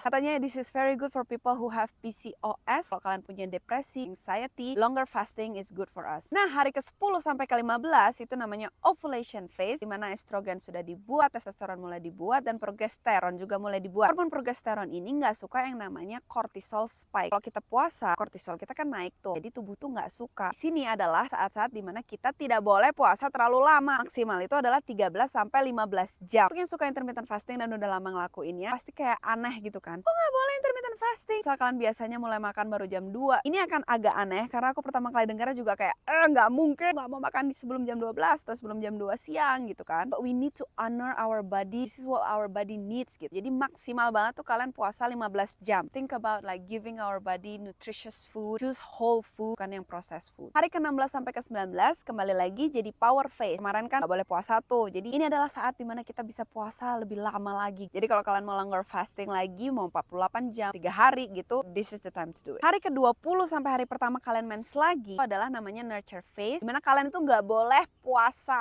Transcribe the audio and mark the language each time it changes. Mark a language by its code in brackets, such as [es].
[id] Katanya [en] this is very good for people who have PCOS. [id] Kalau kalian punya depresi, [en] anxiety, longer fasting is good for us. [id] Nah, hari ke-10 sampai ke-15 itu namanya ovulation phase di mana estrogen sudah dibuat, testosteron mulai dibuat dan progesteron juga mulai dibuat. Hormon progesteron ini nggak suka yang namanya cortisol spike. Kalau kita puasa, kortisol kita kan naik tuh. Jadi tubuh tuh nggak suka. Di sini adalah saat-saat di mana kita tidak boleh puasa terlalu lama. Maksimal itu adalah 13 sampai 15 jam. Untuk yang suka intermittent fasting dan udah lama ngelakuinnya, pasti kayak aneh gitu kan. Kok nggak boleh intermittent fasting? Misal kalian biasanya mulai makan baru jam 2. Ini akan agak aneh karena aku pertama kali dengarnya juga kayak nggak mungkin nggak mau makan sebelum jam 12 atau sebelum jam 2 siang gitu kan. [en] But we need to honor our body. This is what our body needs gitu. [id] Jadi maksimal banget tuh kalian puasa 15 jam. [en] Think about like giving our body nutritious food. Choose whole food, [id] bukan yang [en] processed food. [id] Hari ke-16 sampai ke-19 kembali lagi jadi power phase. Kemarin kan nggak boleh puasa tuh. Jadi ini adalah saat dimana kita bisa puasa lebih lama lagi. Jadi kalau kalian mau longer fasting lagi, mau 48 jam, 3 hari gitu, [en] this is the time to do it. [id] Hari ke-20 sampai hari pertama kalian mens lagi, itu adalah namanya nurture phase, dimana kalian itu nggak boleh puasa.